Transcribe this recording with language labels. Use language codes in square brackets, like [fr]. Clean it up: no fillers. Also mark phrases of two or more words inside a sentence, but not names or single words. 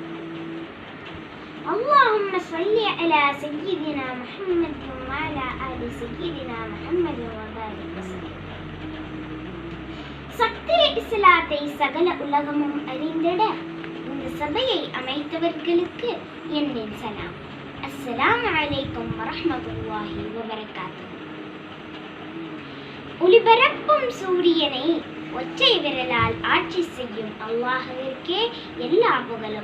[ar] اللهم صل على سيدنا محمد وعلى آل سيدنا محمد وبارك وسلم. [ta] சக்தி இஸ்லாத்தை சகல உலகமும் அறிந்திட இந்த சபையை அமைத்தவர்களுக்கு என்னின் சலாம். [ar] السلام عليكم ورحمة الله وبركاته. [ta] ஒளிபரப்பும் சூரியனை ஒற்றை விரலால் ஆட்சி செய்யும் அல்லாஹ்விற்கே எல்லா புகழும்.